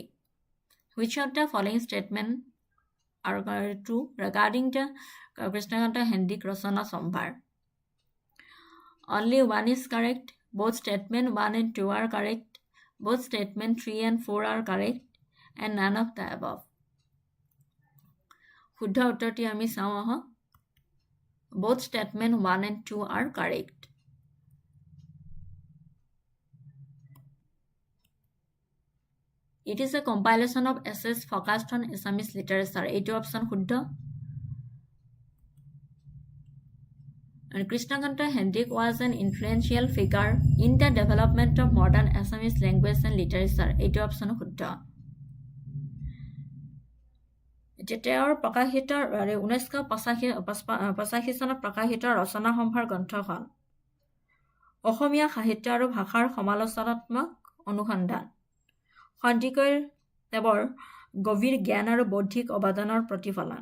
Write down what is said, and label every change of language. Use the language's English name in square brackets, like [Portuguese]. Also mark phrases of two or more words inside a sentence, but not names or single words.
[English] Which of the following statements are true regarding the Krishnakanta Hendik Rasana Sambhar? Only one is correct. Both statement 1 and 2 are correct. Both statement 3 and 4 are correct. And none of the above. [Assamese] শুদ্ধ উত্তৰটি আমি চাওঁ আহক। [English] Both statement 1 and 2 are correct. It is a compilation of essays focused on Assamese literature. [Assamese] এইটো অপশ্যন শুদ্ধ। [English] And Krishnakanta Hendik was an influential figure in the development of modern Assamese language and literature. [Assamese] এইটো অপশ্যন শুদ্ধ। তেওঁৰ প্ৰকাশিত 1985 চনত প্ৰকাশিত ৰচনা সম্ভাৰ গ্ৰন্থখন অসমীয়া সাহিত্য আৰু ভাষাৰ সমালোচনাত্মক অনুসন্ধান। সন্দিকৈ তেওঁৰ গভীৰ জ্ঞান আৰু বৌদ্ধিক অৱদানৰ প্ৰতিফলন।